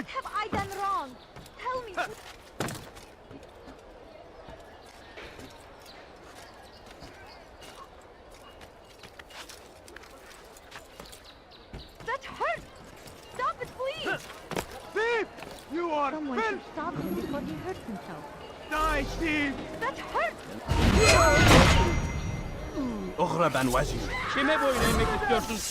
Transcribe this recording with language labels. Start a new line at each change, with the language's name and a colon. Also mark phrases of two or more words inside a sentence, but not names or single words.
English: What have I done wrong? Tell me. That hurt! Stop it, please! Thief! You are Someone should filth! stop him before he hurts himself. Die, thief! That hurt!
Arabic: اغرب عن وجهي.
Turkish: Kime boyun eğmek istiyorsun?